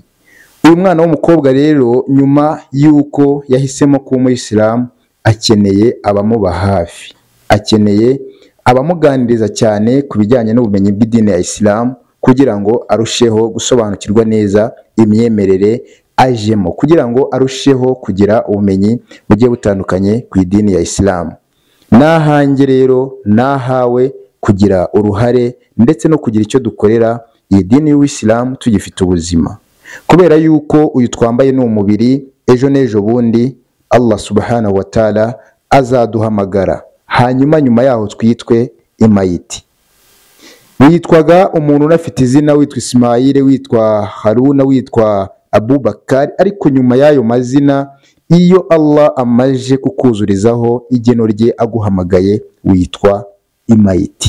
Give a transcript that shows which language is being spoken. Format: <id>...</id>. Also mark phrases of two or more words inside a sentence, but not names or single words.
<rw>Uyu mwana w'umukobwa rero nyuma yuko yahisemo kuba umuyisilamu, akeneye abamuba hafi, akeneye abamuganiriza cyane ku bijyanye n'ubumenyi bw'idini ya Islam, kugira ngo arusheho gusobanukirwa neza imyemerere ajemo, kugira ngo arusheho kugira ubumenyi bugiye butandukanye ku idini ya Islam. Nahange rero nahawe kugira uruhare ndetse no kugira icyo dukorera iyi dini y'Islam tugifite ubuzima, kubera yuko uyu twambaye ni umubiri, ejo n'ejo bundi</rw> <ar>الله سبحانه وتعالى</ar> <rw>azaduhamagara, hanyuma nyuma yaho twitwe imayiti. Witwaga umuntu unafite izina witwa Ismail, witwa Haruna, witwa Abubakar, ariko nyuma y'ayo mazina iyo Allah amaje kukuzurizaho igeno rye aguhamagaye witwa imayiti.</rw>